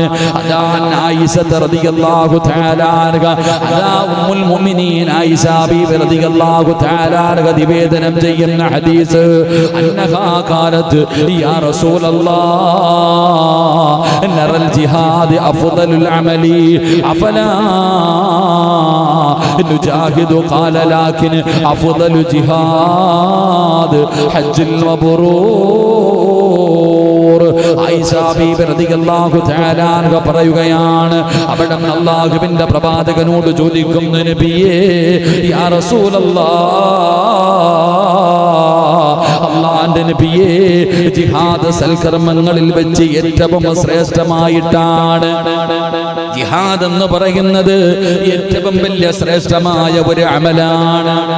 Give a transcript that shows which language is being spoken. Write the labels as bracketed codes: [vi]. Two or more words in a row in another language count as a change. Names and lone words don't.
[ml] അതാ ആയിഷ [ar] رضي الله تعالى عنها, അതാ أم المؤمنين عائشة بيبي رضي الله تعالى عنها [ml] നിവേദനം ചെയ്യുന്ന ഹദീസ്, [ar] أنها قالت يا رسول الله نرى الجهاد أفضل العمل عملي أفلا نجاهد قال لكن أفضل جهاد حج [ml] المبرور ആയിഷ ബീബി [ar] رضي الله تعالى عنها [ml] പറയുകയാണ് അവിടെ അല്ലാഹുവിന്റെ പ്രവാചകനോട് ചോദിക്കുന്നു നബിയേ [ar] يا رسول الله [ml] അല്ലാഹുവിന്റെ നബിയേ ജിഹാദ് സൽക്കർമ്മങ്ങളിൽ വെച്ച് ഏറ്റവും ശ്രേഷ്ഠമായിട്ടാണ് ജിഹാദ് എന്ന് പറയുന്നത് ഏറ്റവും വലിയ ശ്രേഷ്ഠമായ ഒരു അമലാണ്